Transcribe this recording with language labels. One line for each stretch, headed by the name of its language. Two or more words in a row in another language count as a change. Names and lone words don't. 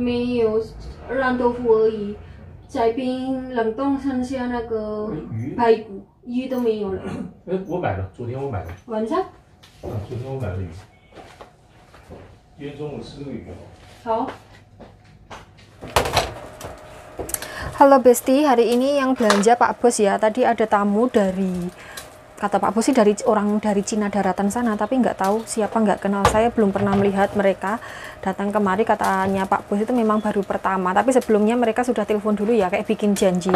Chinese: 没有，烂豆腐而已。在冰冷冻剩下那个排骨，鱼都没有了。我买了，昨天我买的。晚上？昨天我买了鱼。今天中午吃那个鱼。
Indonesian: 好。Halo Besti, hari ini yang belanja Pak Bos ya. Tadi ada tamu dari kata Pak Bos sih orang dari Cina daratan sana, tapi nggak tahu siapa, nggak kenal, saya belum pernah melihat mereka datang kemari. Katanya Pak Bos itu memang baru pertama, tapi sebelumnya mereka sudah telepon dulu ya, kayak bikin janji.